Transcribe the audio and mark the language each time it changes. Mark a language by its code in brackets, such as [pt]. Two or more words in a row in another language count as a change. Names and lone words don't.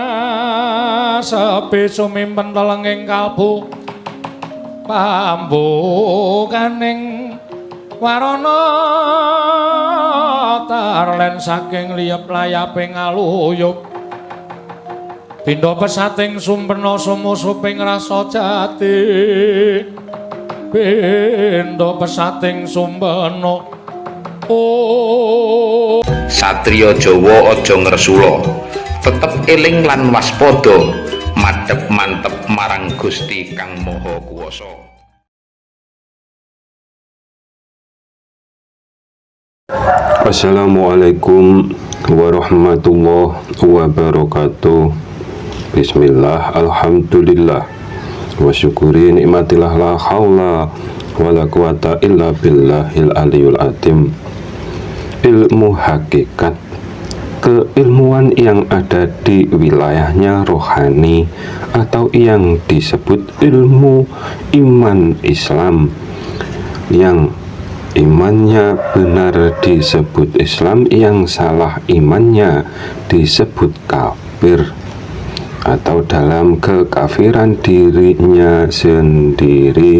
[jv] sepi sumimpen telenging kalbu pambukaning warana tarlen saking liyep layaping aluyup pindha pesating sumpena sumusuping rasa jati pindha pesating sumpena Satriya Jawa aja ngresula tetep eling lan waspada madhep mantep marang Gusti Kang Maha Kuwasa. [ar] السلام عليكم ورحمة الله وبركاته. بسم الله، الحمد لله وشكري نعمة الله لا حول ولا قوة إلا بالله العلي العظيم. [id] Ilmu hakikat, keilmuan yang ada di wilayahnya rohani atau yang disebut ilmu iman Islam, yang imannya benar disebut Islam, yang salah imannya disebut kafir, atau dalam kekafiran dirinya sendiri.